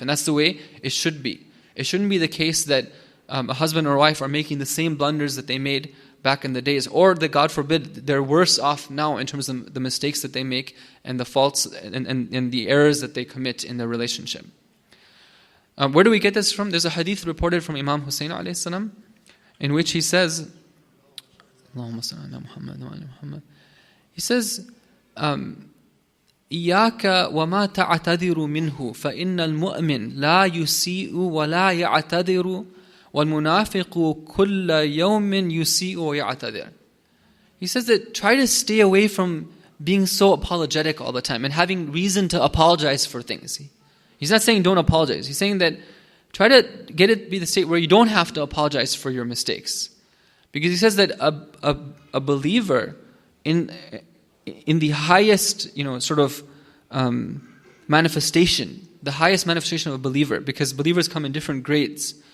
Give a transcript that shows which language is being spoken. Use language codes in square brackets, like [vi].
[en] And that's the way it should be. It shouldn't be the case that a husband or wife are making the same blunders that they made back in the days, or that, God forbid, they're worse off now in terms of the mistakes that they make and the faults and the errors that they commit in their relationship. Where do we get this from? There's a hadith reported from Imam Hussein alayhi salam, in which he says, [ar] Allahumma salli ala Muhammad [en] wa ala Muhammad. He says, [ar] إياك وما تعتذر منه فإن المؤمن لا يسيء ولا يعتذر والمنافق كل يوم يسيء ويعتذر. [en] He says that try to stay away from being so apologetic all the time and having reason to apologize for things. He's not saying don't apologize. He's saying that try to get it be the state where you don't have to apologize for your mistakes. Because he says that a believer in the highest, manifestation, the highest manifestation of a believer, because believers come in different grades.